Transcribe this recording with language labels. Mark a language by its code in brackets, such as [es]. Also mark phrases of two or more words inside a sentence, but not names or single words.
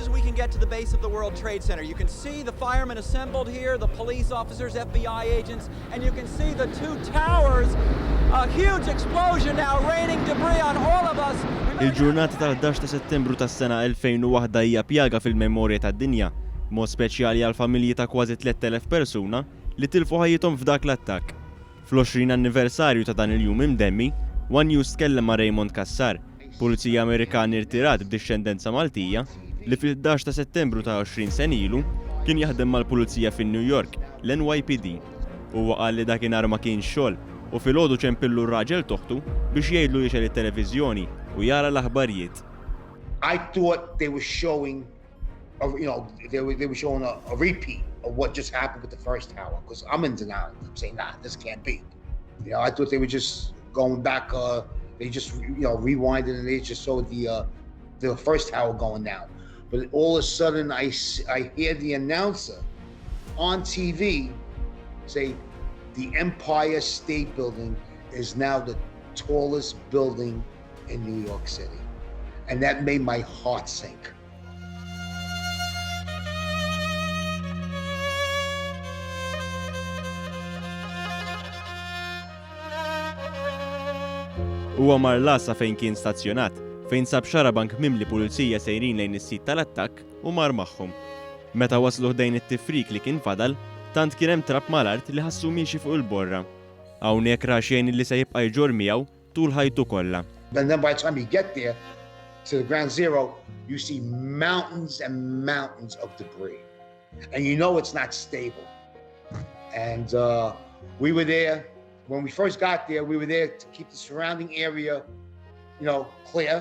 [en] can get to the base of the World Trade Center. You can see the firemen assembled here, the police officers, FBI agents, and you can see the two towers. A huge explosion now, raining debris on all of us. [mt] Il-ġurnata tal-ħdax ta' Settembru tas-sena 2001 hija pjaga fil-memorja tad-dinja, mod speċjali għall-familji ta' kważi 3000 persuna li tilfu ħajjithom f'dak l-attakk. Fl-20 anniversarju ta' dan il-jum imdemmi, One News tkellem ma' Raymond Cassar, Pulizija Amerikan irtirat b'dixxendenza Maltija, li fil-ħdax ta' Settembru ta' 20 sen ilu kien jaħdem mal-Pulizija fin-New York, l-NYPD. Huwa qal li dakinhar ma kienx xogħol u filgħodu ċempillu r-raġel toħtu biex jgħidlu jixel it-televiżjoni u jara l-aħbarjiet. [en] I thought they were showing, they were showing a repeat of what just happened with the first hour, because I'm in denial. I'm saying, nah, this can't be. I thought they were just going back. They just, rewinded and they just showed the first hour going down. But all of a sudden, I hear the announcer on TV say, the Empire State Building is now the tallest building in New York City. And that made my heart sink. [mt] Huwa mar lasa fejn kien stazzjonat, fejn sab xarabank mimli pulizija sejrin lejn is-sit tal-attakk u mar magħhom. Meta waslu ħdejn it-tifrik li kien fadal, tant kien hemm trapp mal-art li ħassu miexi fuq il-borra. Hawnhekk ra xejn li se jibqa' jġor miegħu tul ħajtu kollha. [en] And then by the time you get there to the ground zero, you see mountains and mountains of debris. And you know it's not stable. And we were there. When we first got there, we were there to keep the surrounding area, clear.